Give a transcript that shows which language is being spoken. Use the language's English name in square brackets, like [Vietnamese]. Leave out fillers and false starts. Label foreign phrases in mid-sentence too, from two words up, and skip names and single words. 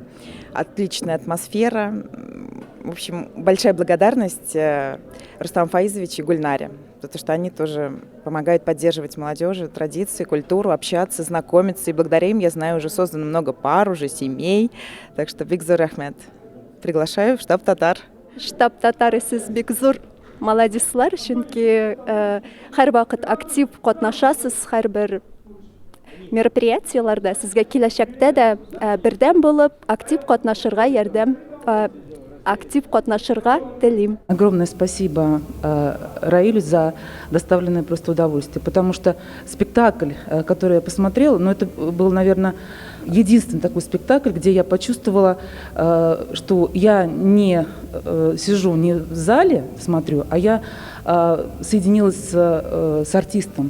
[Russian] Отличная атмосфера. В общем, большая благодарность Рустаму Фаизовичу и Гульнаре, потому что они тоже помогают поддерживать молодежи, традиции, культуру, общаться, знакомиться. И благодаря им, я знаю, уже создано много пар, уже семей. Так что [Tatar] бик зур рахмет. [Russian] Приглашаю в штаб «Татар». [Tatar] Штаб «Татар» сез бик зур молодецлар, чөнки һәр вакыт актив катнашасыз һәрбер мероприятиеларда. Сезгә киләчәктә дә бердәм булып, актив катнашырга телим. [Russian] Огромное спасибо Раилю за доставленное просто удовольствие, потому что спектакль, который я посмотрела, это был, наверное, единственный такой спектакль, где я почувствовала, что я не сижу не в зале, смотрю, а я соединилась с артистом.